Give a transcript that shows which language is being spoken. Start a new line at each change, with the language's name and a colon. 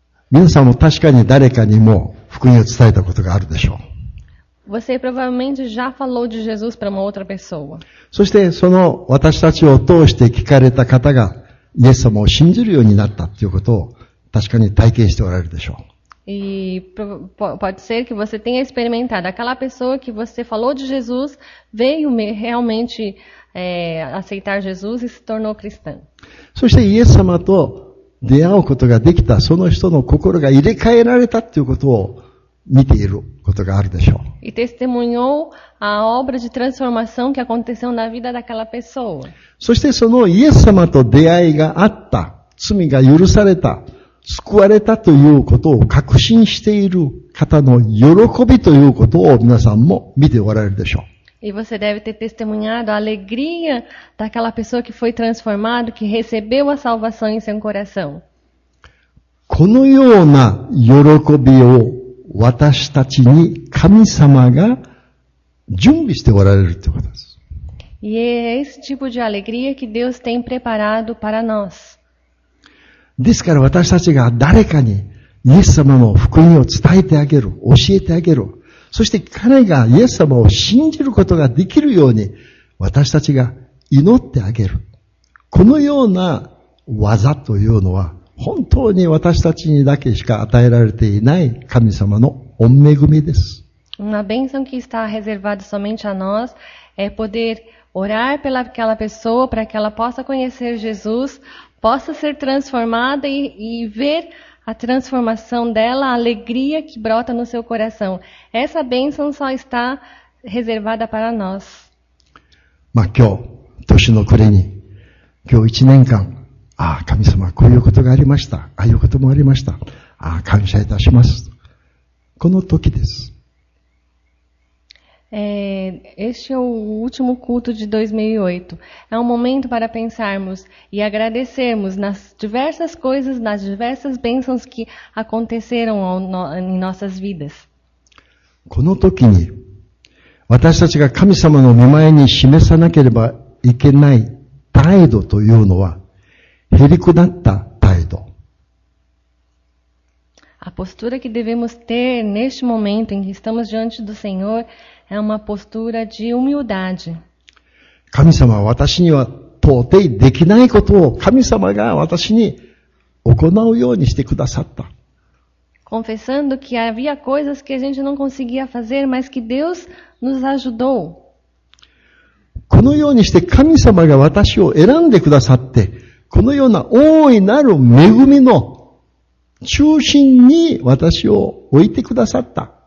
Japanese: 皆さんも確かに誰かにも福音を伝えたことがあるでしょう。
Portuguese: Você provavelmente já falou de Jesus para uma outra pessoa.
Japanese: そしてその私たちを通して聞かれた方がイエス様を信じるようになったということを確かに体験しておられるでしょう。
Portuguese: E pode ser que você tenha experimentado. Aquela pessoa que você falou de Jesus veio realmente aceitar Jesus e se tornou cristã.
Japanese: そしてイエス様と出会うことができたその人の心が入れ替えられたということを見ていることがあるでしょう。
Portuguese: E testemunhou a obra de transformação que aconteceu na vida daquela pessoa.
Japanese: そしてそのイエス様と出会いがあった、罪が許された、救われたということを確信している方の喜びということを皆さんも見ておられるでしょう。
Portuguese: E você deve ter testemunhado a alegria daquela pessoa que foi transformada, que recebeu a salvação em seu coração.
Japanese: このような喜びを私たちに神様が準備しておられるということです。
Portuguese: E é esse tipo de alegria que Deus tem preparado para nós.
Japanese: ですから私たちが誰かにイエス様の福音を伝えてあげる、教えてあげる。そして彼がイエス様を信じることができるように私たちが祈ってあげる。このような技というのは本当に私たちにだけしか与えられていない神様の御恵みです。
Portuguese: Uma bênção que está reservada somente a nós é poder orar pelaquela pessoa para que ela possa conhecer Jesus, possa ser transformada e ver a transformação dela, a alegria que brota no seu coração. Essa bênção só está reservada para nós.
Japanese: 今日、年の暮れに、今日1年間、神様、こういうことがありました。ああいうこともありました。感謝いたします。この時です。
Portuguese: Este é o último culto de 2008. É um momento para pensarmos e agradecermos nas diversas coisas, nas diversas bênçãos que aconteceram em nossas vidas.
Japanese: この時に、私たちが神様の御前に示さなければいけない態度というのは、へりくだった態度。
Portuguese: A postura que devemos ter neste momento em que estamos diante do Senhor é uma postura de humildade.
Japanese: 神様は私には到底できないことを神様が私に行うようにしてくださった。
Portuguese: Confessando que havia coisas que a gente não conseguia fazer, mas que Deus nos ajudou.
Japanese: このようにして神様が私を選んでくださって、このような大いなる恵みの中心に私を置いてくださった。